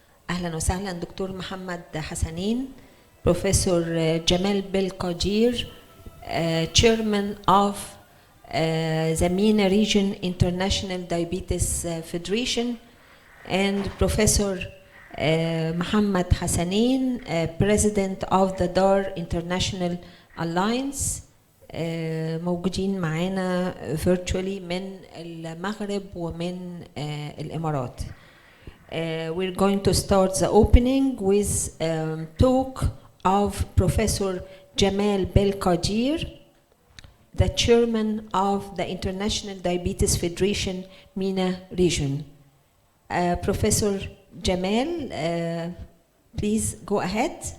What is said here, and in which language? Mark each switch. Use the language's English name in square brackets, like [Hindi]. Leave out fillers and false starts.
[Arabic] اهلا وسهلا دكتور محمد حسنين. [English] بروفيسور جمال بالقدير, chairman of the MENA Region International Diabetes Federation, and Professor Mohamed Hassanein, president of the DAR International Alliance. [Arabic] موجودين معانا virtually من المغرب ومن الإمارات. [English] We're going to start the opening with talk of Professor Jamal Belkadir, the chairman of the International Diabetes Federation MENA region. Professor Jamal, please go ahead.